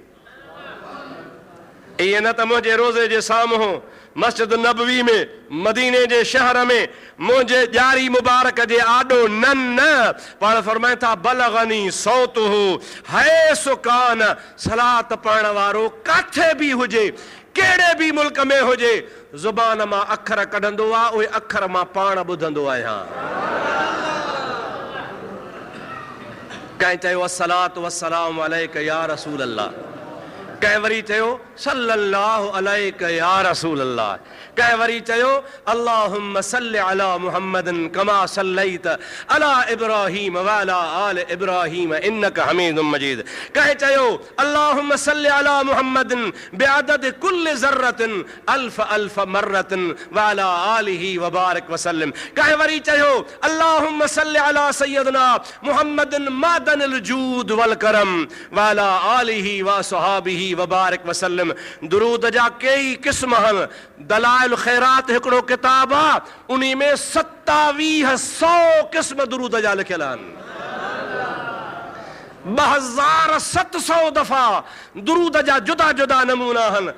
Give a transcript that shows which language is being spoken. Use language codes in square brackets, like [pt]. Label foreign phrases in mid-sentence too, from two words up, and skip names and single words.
[sd] ईअं न त मुंहिंजे रोज़े जे साम्हूं मस्जिद नबवी में, मदीने जे शहर में, मुंहिंजे ॼारी मुबारक जे आॾो न न, पाण फरमाइनि था [ar] بلغني صوته [sd] है सुकान, सलात पढ़ण वारो काथे बि हुजे, कहिड़े बि मुल्क में हुजे, ज़ुबान मां अखर कढंदो आहे, उहे अखर मां पाण ॿुधंदो आहियां। कंहिं चयो [ar] الصلاة والسلام عليك يا رسول الله, [sd] कंहिं वरी चयो [ar] صلى الله عليك يا رسول الله, [sd] कंहिं वरी [ar] चयो اللهم صل على محمد كما صليت على إبراهيم و على آل إبراهيم إنك حميد مجيد, [sd] कंहिं चयो [ar] اللهم صل على محمد بعدد كل ذرة ألف ألف مرة و على آله و بارك و سلم, [sd] कंहिं वरी चयो [ar] اللهم صل على سيدنا محمد معدن الجود و الكرم و على آله و صحبه و بارك و سلم. [sd] दुरूद जा कई क़िस्म आहिनि। दलाइल खैरात हिकिड़ो किताब आहे, उन में 2700 क़िस्म दुरूद जा लिखियल आहिनि। 2700 दफ़ा दुरूद जा जुदा जुदा नमूना आहिनि।